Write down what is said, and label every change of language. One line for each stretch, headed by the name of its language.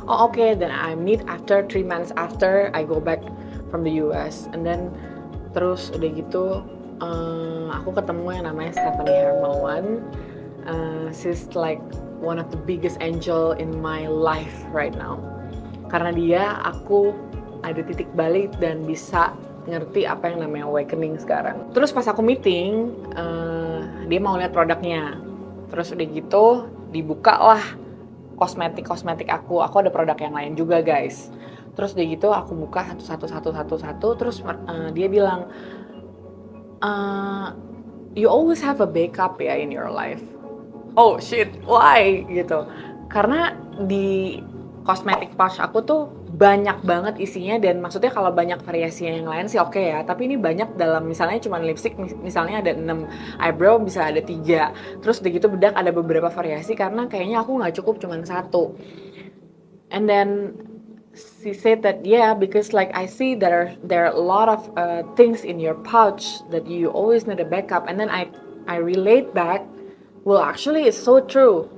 English: Oh oke, then I meet after 3 months after I go back from the US. And then
Indonesian: terus udah gitu aku ketemu yang namanya Stephanie Hermawan.
English: She's like one of the biggest angel in my life right now.
Indonesian: Karena dia, aku ada titik balik dan bisa ngerti apa yang namanya awakening sekarang. Terus pas aku meeting, dia mau lihat produknya. Terus udah gitu, dibuka lah kosmetik aku. Aku ada produk yang lain juga guys. Terus udah gitu aku buka satu-satu. Terus dia bilang,
English: you always have a backup ya in your life. Oh shit, why? Gitu.
Indonesian: Karena di cosmetic pouch aku tuh banyak banget isinya, dan maksudnya kalau banyak variasinya yang lain sih oke ya, tapi ini banyak dalam misalnya cuma lipstick misalnya ada 6, eyebrow bisa ada 3, terus udah gitu bedak ada beberapa variasi karena kayaknya aku nggak cukup cuma satu.
English: And then she said that yeah, because like I see there are a lot of things in your pouch that you always need a backup, and then I relate back. Well, actually it's so true.